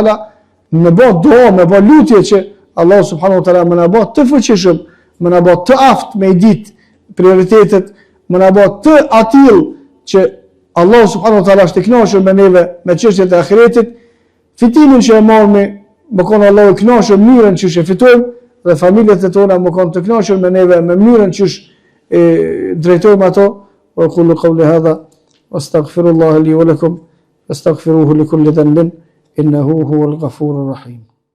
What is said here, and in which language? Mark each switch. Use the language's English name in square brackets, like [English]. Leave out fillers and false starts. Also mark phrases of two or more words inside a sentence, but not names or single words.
[Albanian] taala, me bë dua, me bë lutje që Allah [Arabic] سبحانه وتعالى [Albanian] më na bë të fuqishëm, më na bë të aftë me ditë prioritetet, më na bë të atill që Allah [Arabic] سبحانه وتعالى [Albanian] është i kënaqur me neve me çështjet e ahiretit, fitimin që e marrni, më konë Allah i kënaqur mënyrën që e fitojmë, dhe familjet e tona më konë të kënaqur me neve me mënyrën që drejtojmë ato. [Arabic] وأقول قولي هذا وأستغفر الله لي ولكم وأستغفره لكل ذنب إنه هو الغفور الرحيم.